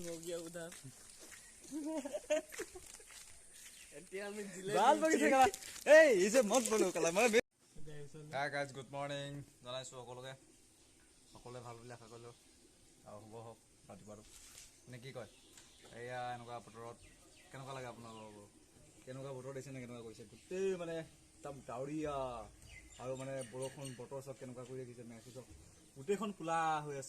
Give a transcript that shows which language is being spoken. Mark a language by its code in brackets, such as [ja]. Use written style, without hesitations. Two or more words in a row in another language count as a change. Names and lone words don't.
[hi] गया उधर बाल बगीचे का ए इसे मत बोलो कला मैं [en] hi guys good morning [as] জনাইছো সকলোকে সকলোৱে ভাল বুলি আশা কৰিলো আৰু শুভ হওক ৰাতিপুৱাটো নে কি কয় এয়া এনেকুৱা বতৰত কেনেকুৱা লাগে আপোনালোকৰ কেনেকুৱা বতৰ দিছে নে কেনেকুৱা কৰিছে গোটেই মানে একদম ডাৱৰীয়া আৰু মানে বৰষুণ বতৰ চব কেনেকুৱা কৰি ৰাখিছে মেঘ চব গোটেইখন খোলা হৈ আছে